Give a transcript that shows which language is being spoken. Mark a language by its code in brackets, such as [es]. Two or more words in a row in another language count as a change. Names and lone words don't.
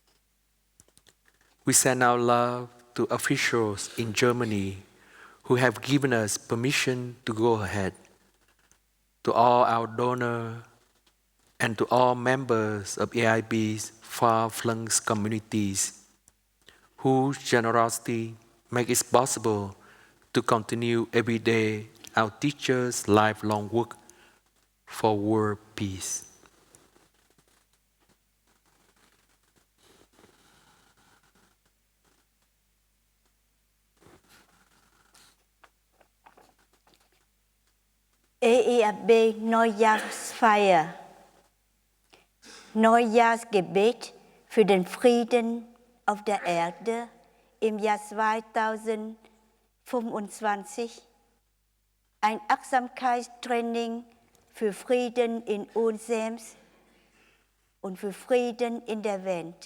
[en] We send our love to officials in Germany who have given us permission to go ahead, to all our donors, and to all members of AIB's far-flung communities whose generosity makes it possible to continue every day our teachers' lifelong work for world peace. [de] EIAB Neujahrsfeier. Neujahrsgebet für den Frieden auf der Erde im Jahr 2025. Ein Achtsamkeitstraining für Frieden in uns selbst und für Frieden in der Welt.